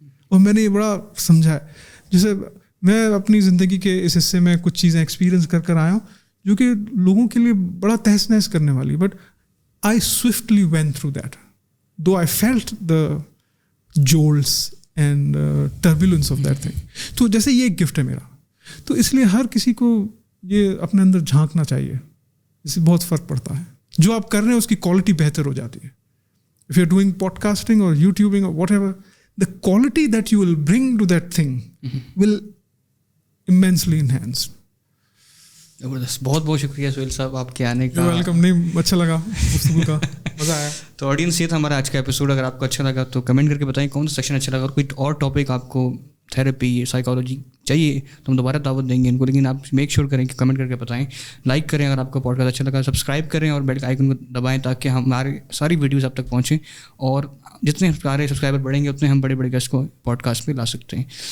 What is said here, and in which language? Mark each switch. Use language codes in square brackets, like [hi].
[ur] اور میں نے یہ بڑا سمجھا ہے, جیسے میں اپنی زندگی کے اس حصے میں کچھ چیزیں ایکسپیرئنس کر آیا ہوں جو کہ لوگوں کے لیے بڑا تہس نہس کرنے والی, [en] But I swiftly went through that though I felt the jolts and turbulence of that thing. [ur] تو جیسے یہ ایک گفٹ ہے میرا, تو اس لیے ہر کسی کو یہ اپنے اندر جھانکنا چاہیے. اس سے بہت فرق پڑتا ہے. جو آپ کر رہے ہیں اس کی کوالٹی بہتر ہو جاتی ہے. [en] If you are doing podcasting اور YouTubing اور whatever, the quality that you will bring to that thing will immensely enhance. [ur] زبردست. بہت بہت شکریہ سہیل صاحب آپ کے آنے کا. ویلکم. نہیں, اچھا لگا گفتگو کا, مزہ آیا. تو آڈینس یہ تھا ہمارا آج کا ایپیسوڈ. اگر آپ کو اچھا لگا تو کمنٹ کر کے بتائیں کون سا سیکشن اچھا لگا, اور کوئی اور ٹاپک آپ کو تھراپی سائیکالوجی چاہیے تو ہم دوبارہ دعوت دیں گے ان کو. لیکن آپ میک شیور کریں کہ کمنٹ کر کے بتائیں, لائک کریں اگر آپ کو پوڈ کاسٹ اچھا لگا, سبسکرائب کریں اور بیل آئیکن کو دبائیں تاکہ ہماری ساری ویڈیوز آپ تک پہنچیں, اور جتنے ہمارے سبسکرائبر بڑھیں گے اتنے ہم بڑے بڑے گیسٹ کو پوڈ کاسٹ پہ لا سکتے ہیں.